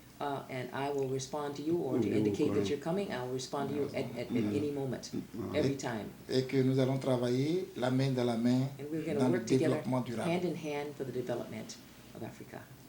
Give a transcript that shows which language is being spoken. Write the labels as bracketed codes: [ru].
[en] And I will respond to you, or to indicate that you're coming. I will respond to you at any moment, every time. [fr] Et que nous allons travailler la main dans la main dans le développement durable. [en] Hand in hand for the development of Africa.